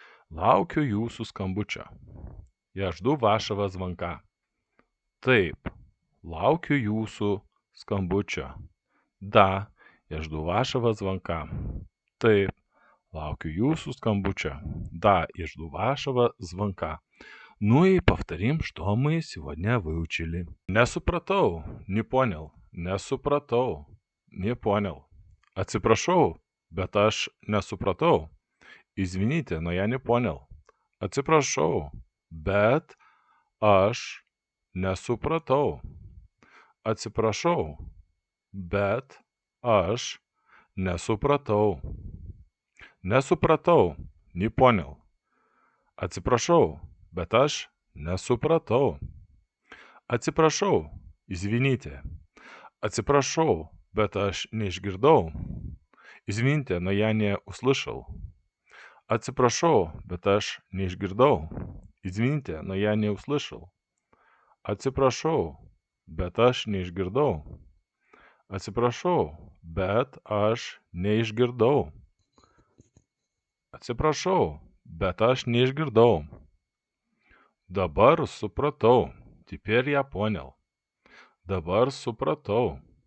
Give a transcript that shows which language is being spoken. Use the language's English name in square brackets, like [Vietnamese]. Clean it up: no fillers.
[Lithuanian] Laukiu jūsų skambučio. [Russian] Я жду вашего звонка. [Lithuanian] Taip. Laukiu jūsų skambučio. Да. [Russian] Я жду вашего звонка. Taip. [Lithuanian] Laukiu jūsų skambučio. [Russian] Да. Я жду вашего звонка. Ну и повторим, что мы сегодня выучили. [Lithuanian] Не supratau. [Russian] Не понял. [Lithuanian] Не supratau. [Russian] Не понял. [Lithuanian] Atsiprašau, bet aš nesupratau. [Russian] Извините, но я не понял. [Lithuanian] Atsiprašau, bet aš nesupratau. Atsiprašau, bet aš nesupratau. Nesupratau, [Russian] не понял. [Lithuanian] Atsiprašau, bet aš nesupratau. Atsiprašau, [Russian] Извините. [Lithuanian] Atsiprašau, bet aš neišgirdau. [Russian] Извините, но я не услышал. [Lithuanian] Atsiprašau, bet aš neišgirdau. [Russian] Извините, но я не услышал. [Lithuanian] Atsiprašau, bet aš neišgirdau. Atsiprašau, bet aš neišgirdau. Atsiprašau, bet aš neišgirdau. Dabar supratau. [Russian] Теперь я понял. [Lithuanian] Dabar supratau.